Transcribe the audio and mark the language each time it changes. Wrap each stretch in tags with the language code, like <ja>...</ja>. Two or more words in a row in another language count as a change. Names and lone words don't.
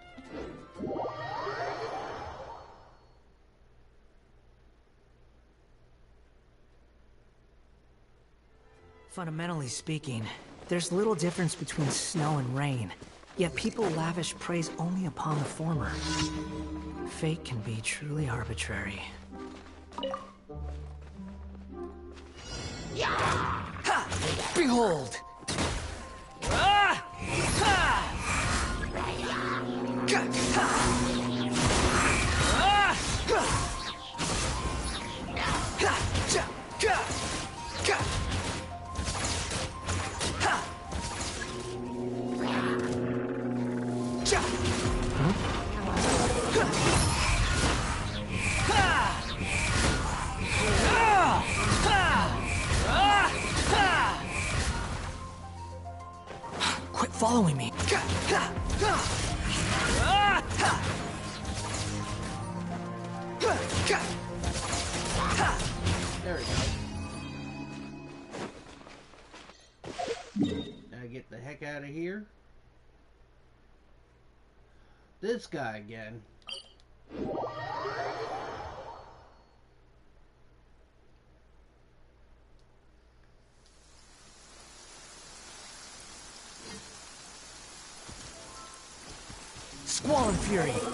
<en>Fundamentally speaking, there's little difference between snow and rain, yet people lavish praise only upon the former. Fate can be truly arbitrary. Ha! Behold! Ah! Ha! Ka! Ha! Ah! Ha! Ha! Cha! Ka! Ka! Ha! Cha! Huh? Ha! Ha! Ah! Ha! Ah! Ha! Quit following me. Ka! Ha! Ha! Ah! Ha! Ha! Ka! Ha! There we go. Now get the heck out of here. This guy again. Squall and Fury.</en>